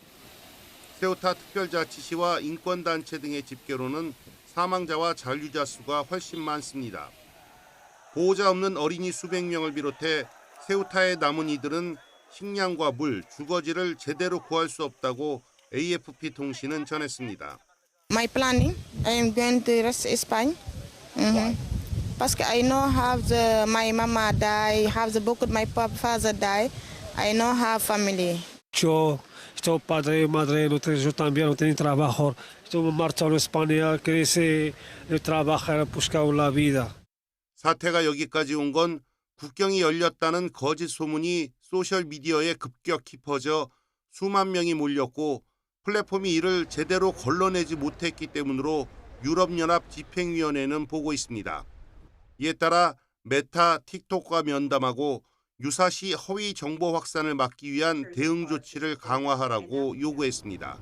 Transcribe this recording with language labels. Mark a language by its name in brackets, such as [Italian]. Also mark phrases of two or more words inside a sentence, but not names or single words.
[Korean] 세우타 특별자치시와 인권단체 등의 집계로는 사망자와 잔류자 수가 훨씬 많습니다. 보호자 없는 어린이 수백 명을 비롯해 세우타에 남은 이들은 식량과 물, 주거지를 제대로 구할 수 없다고 AFP 통신은 전했습니다. [English] My planning, I am going to rest Spain. [French] Parce que [English] I know how my mama die, how both my father die. I know how family. [Spanish] Yo estou padre y madre, no tengo, yo también no tengo trabajo. Estoy marchando a España, crece, trabajar, buscar la vida. [Korean] 사태가 여기까지 온 건 국경이 열렸다는 거짓 소문이 소셜미디어에 급격히 퍼져 수만 명이 몰렸고 플랫폼이 이를 제대로 걸러내지 못했기 때문으로 유럽연합 집행위원회는 보고 있습니다. 이에 따라 메타, 틱톡과 면담하고 유사시 허위 정보 확산을 막기 위한 대응 조치를 강화하라고 요구했습니다.